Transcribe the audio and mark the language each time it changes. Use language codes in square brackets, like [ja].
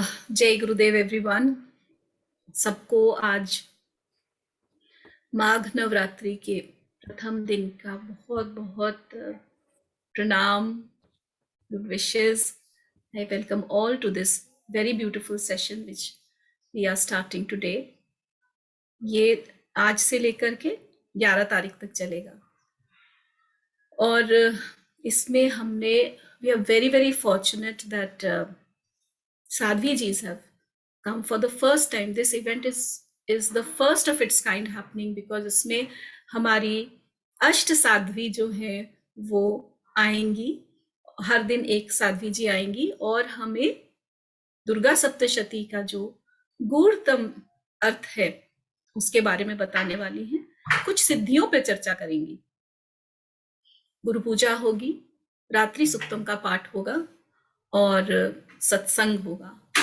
[hi] जय गुरुदेव एवरीवन। सबको आज माघ नवरात्रि के प्रथम दिन का बहुत बहुत प्रणाम, [en] good wishes. I welcome all to this very beautiful session which we are starting today. [hi] ये आज से लेकर के 11 तारीख तक चलेगा और इसमें हमने [en] we are very very fortunate that Sadhvi Jis have come for the first time. This event is the first of its kind happening because [hi] इसमें हमारी अष्ट साध्वी जो है वो आएंगी। हर दिन एक साध्वी जी आएंगी और हमें दुर्गा सप्तशती का जो गूढ़तम अर्थ है उसके बारे में बताने वाली हैं। कुछ सिद्धियों पे चर्चा करेंगी। गुरु पूजा होगी, रात्रि सुक्तम का पाठ होगा और सत्संग होगा।